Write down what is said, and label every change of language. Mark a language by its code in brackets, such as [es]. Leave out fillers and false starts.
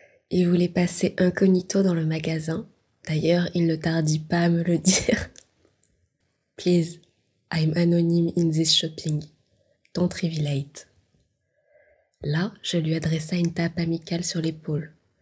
[fr] Il voulait passer incognito dans le magasin. D'ailleurs, il ne tardit pas à me le dire. [en] Please, I'm anonyme in this shopping. Don't reveal it. [fr] Là, je lui adressa une tape amicale sur l'épaule.